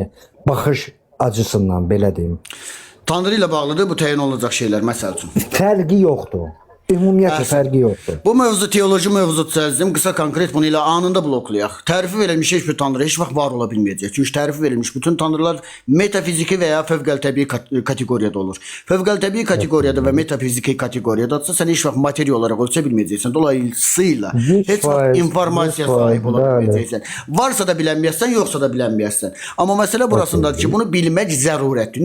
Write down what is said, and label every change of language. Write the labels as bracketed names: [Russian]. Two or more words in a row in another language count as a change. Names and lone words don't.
[Azerbaijani] Baxış acısından belə deyim. Tanrı ile bağlıdır bu təyin olacaq şeyler məsəl üçün. Fərqi yoxdur. Ümumiyyətlə fərqi yoxdur. Bu mövzu teoloji mövzudur sözüm. Kısa konkret bunu ile anında bloklayaq. Tərifi verilmiş hiçbir tanrı hiç vaxt var ola bilməyəcək. Çünki tərifi verilmiş bütün tanrılar metafiziki veya fövqəltəbii kategoriyada olur. Fövqəltəbii kategoriyada ve metafiziki kategoriyadadsa sən heç vaxt materiya olarak ölçə bilməyəcəksən. Dolayısıyla heç vaxt informasiya sahib ola bilməyəcəksən. Varsa da bilənməyəsən, yoxsa da bilənməyəsən. Amma məsələ burasındadır ki, bunu bilmək zərurətdir.